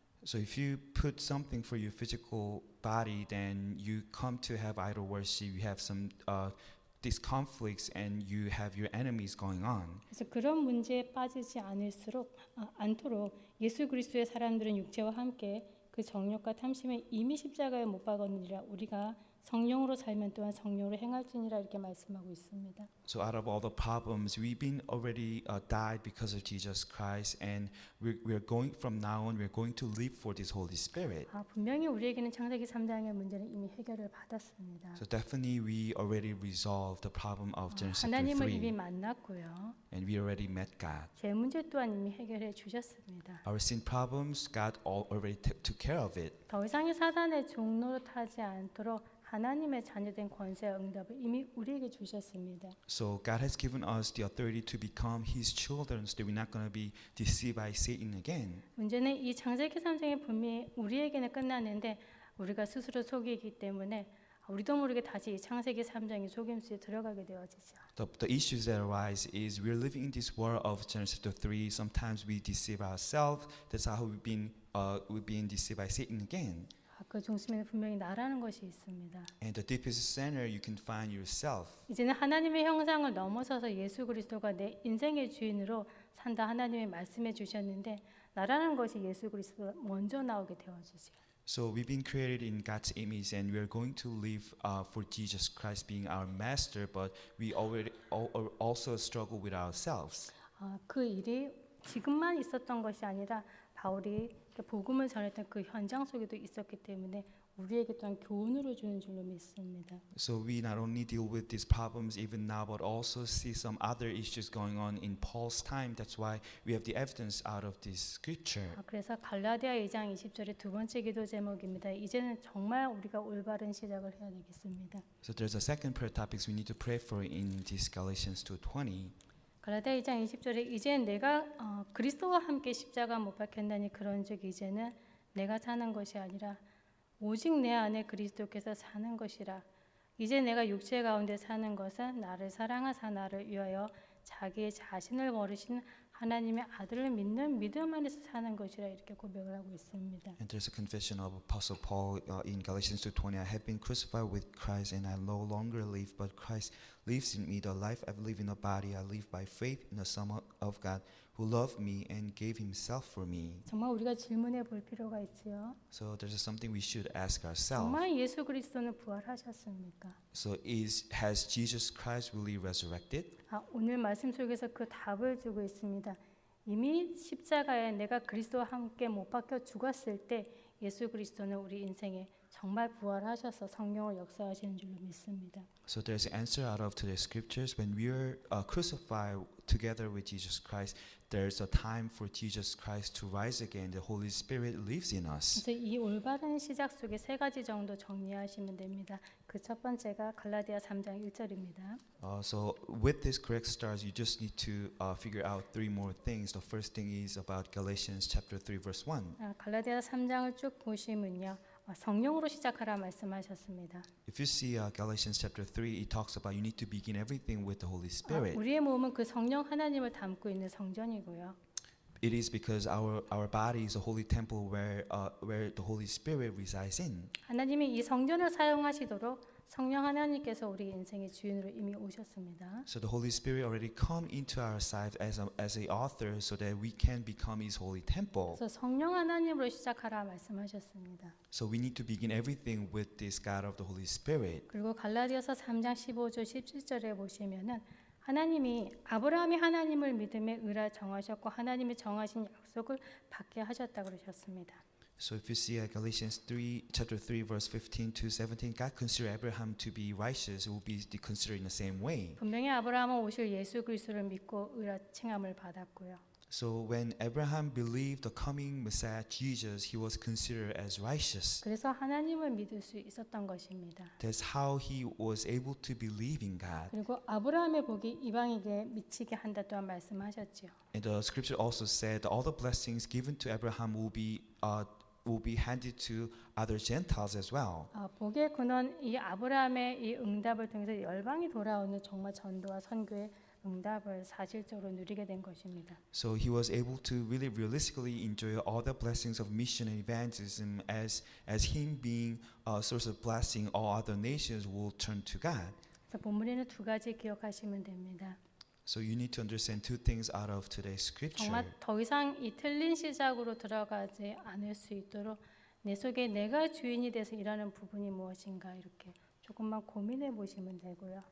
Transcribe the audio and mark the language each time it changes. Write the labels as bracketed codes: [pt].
[en] So if you put something for your physical body, then you come to have idol worship. You have some these conflicts, and you have your enemies going on. [ko] 그래서 그런 문제에 빠지지 않도록 예수 그리스도의 사람들은 육체와 함께 그 정욕과 탐심에 이미 십자가에 못 박았느니라 우리가 성령으로 살면 또한 성령으로 행할지니라 이렇게 말씀하고 있습니다. [en] So out of all the problems, we've been already died because of Jesus Christ, and we're going from now on. We're going to live for this Holy Spirit. [ko] 분명히 우리에게는 창세기 3장의 문제는 이미 해결을 받았습니다. [en] So definitely we already resolved the problem of Genesis chapter [ko] 하나님을 이미 [en] 3, [ko] 만났고요. [en] and we already met God. [ko] 제 문제 또한 이미 해결해 주셨습니다. [en] Our sin problems, God already took care of it. [ko] 더 이상의 사단의 종로로 타지 않도록 하나님의 자녀된 권세와 응답을 이미 우리에게 주셨습니다. [en] So God has given us the authority to become His children, so that we're not going to be deceived by Satan again. [ko] 문제는 이 창세기 3장의 분명히 우리에게는 끝났는데 우리가 스스로 속이기 때문에 우리도 모르게 다시 이 창세기 3장의 속임수에 들어가게 되어지죠. [en] The issues that arise is we're living in this world of Genesis chapter 3. Sometimes we deceive ourselves. That's how we've been deceived by Satan again. [ko] 그 중심에는 분명히 나라는 것이 있습니다. [en] And the deepest center you can find yourself. [ko] 이제는 하나님의 형상을 넘어서서 예수 그리스도가 내 인생의 주인으로 산다 하나님이 말씀해 주셨는데 나라는 것이 예수 그리스도가 먼저 나오게 되어지죠. [en] So we've been created in God's image, and we're going to live for Jesus Christ being our master. But we already also struggle with ourselves. [ko] 그 일이 지금만 있었던 것이 아니라 바울이 복음을 전했던 그 현장 속에도 있었기 때문에 우리에게 또한 교훈으로 주는 줄로 믿습니다. [en] So we not only deal with these problems even now, but also see some other issues going on in Paul's time. That's why we have the evidence out of this scripture. [ko] 그래서 갈라디아 2장 20절의 두 번째 기도 제목입니다. 이제는 정말 우리가 올바른 시작을 해야 되겠습니다. [en] So there's a second prayer topics we need to pray for in this Galatians 2:20. [ko] 갈라디아 2장 20절에 이제 내가 그리스도와 함께 십자가 못 박혔나니 그런즉 이제는 내가 사는 것이 아니라 오직 내 안에 그리스도께서 사는 것이라. 이제 내가 육체 가운데 사는 것은 나를 사랑하사 나를 위하여 자기의 자신을 버리신 하나님의 아들을 믿는 믿음 안에서 사는 것이라 이렇게 고백을 하고 있습니다. [en] And there's a confession of Apostle Paul in Galatians 2:20. I have been crucified with Christ, and I no longer live, but Christ lives in me. The life I live in the body, I live by faith in the Son of God, who loved me and gave Himself for me. [ko] 정말 우리가 질문해 볼 필요가 있지요. [en] So there's something we should ask ourselves. [ko] 정말 예수 그리스도는 부활하셨습니까? [en] So has Jesus Christ really resurrected? [ko] 오늘 말씀 속에서 그 답을 주고 있습니다. 이미 십자가에 내가 그리스도와 함께 못 박혀 죽었을 때 예수 그리스도는 우리 인생에 정말 부활하셔서 성령을 역사하시는 줄로 믿습니다. [en] So there's an answer out of today's scriptures. When we are crucified together with Jesus Christ, there's a time for Jesus Christ to rise again. The Holy Spirit lives in us. [ko] 그래서 이 올바른 시작 속에 세 가지 정도 정리하시면 됩니다. 그 첫 번째가 갈라디아 3장 1절입니다. [en] So with this correct start, you just need to figure out three more things. The first thing is about Galatians chapter 3 verse 1. [ko] 갈라디아 3장을 쭉 보시면요. 성령으로 시작하라 말씀하셨습니다. [en] If you see Galatians chapter 3, it talks about you need to begin everything with the Holy Spirit. [ko] 우리의 몸은 그 성령 하나님을 담고 있는 성전이고요. [en] It is because our body is a holy temple where the Holy Spirit resides in. [ko] 하나님이 이 성전을 사용하시도록 성령 하나님께서 우리 인생의 주인으로 이미 오셨습니다. [en] So the Holy Spirit already come into our side as a author, so that we can become His holy temple. [ko] 그래서 성령 하나님으로 시작하라 말씀하셨습니다. [en] So we need to begin everything with this God of the Holy Spirit. [ko] 그리고 갈라디아서 3장 15절 17절에 보시면은 하나님이 아브라함이 하나님을 믿음의 의라 정하셨고 하나님이 정하신 약속을 받게 하셨다 그러셨습니다. [en] So if you see Galatians chapter 3, verse 15 to 17, God considered Abraham to be righteous. It will be considered in the same way. [ko] 분명히 아브라함은 오실 예수 그리스도를 믿고 의라 칭함을 받았고요. [en] So when Abraham believed the coming Messiah Jesus, he was considered as righteous. [ko] 그래서 하나님을 믿을 수 있었던 것입니다. [en] That's how he was able to believe in God. [ko] 그리고 아브라함의 복이 이방에게 미치게 한다 또한 말씀하셨지요. [en] And the scripture also said all the blessings given to Abraham will be handed to other Gentiles as well. [ko] 복의 근원 이 아브라함의 이 응답을 통해서 열방이 돌아오는 정말 전도와 선교의 응답을 사실적으로 누리게 된 것입니다. [en] So he was able to really realistically enjoy all the blessings of mission and evangelism as him being a source of blessing. All other nations will turn to God. [ko] 그래서 본문에는 두 가지 기억하시면 됩니다. [en] So you need to understand two things out of today's scripture. [ko] 정말 더 이상 이 틀린 시작으로 들어가지 않을 수 있도록 내 속에 내가 주인이 돼서 일하는 부분이 무엇인가 이렇게 조금만 고민해 보시면 되고요.